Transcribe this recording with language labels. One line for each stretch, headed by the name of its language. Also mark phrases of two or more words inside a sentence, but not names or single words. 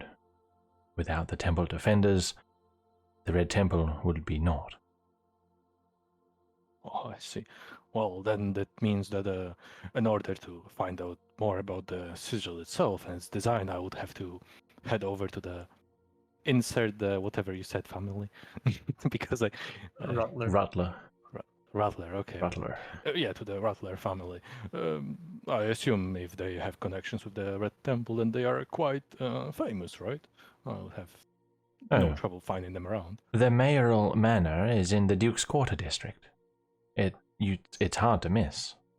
English: Without the temple defenders, the Red Temple would be naught. Oh, I see. Well, then that means that in order to find out more about the sigil itself and its design, I would have to head over to the insert the whatever you said family because Rutler. Rutler. Rattler. Okay. Rutler. Yeah, to the Rattler family. I assume if they have connections with the Red Temple, then they are quite famous, right? I'll have no Oh. trouble finding them around. The mayoral manor is in the Duke's Quarter district. It's hard to miss.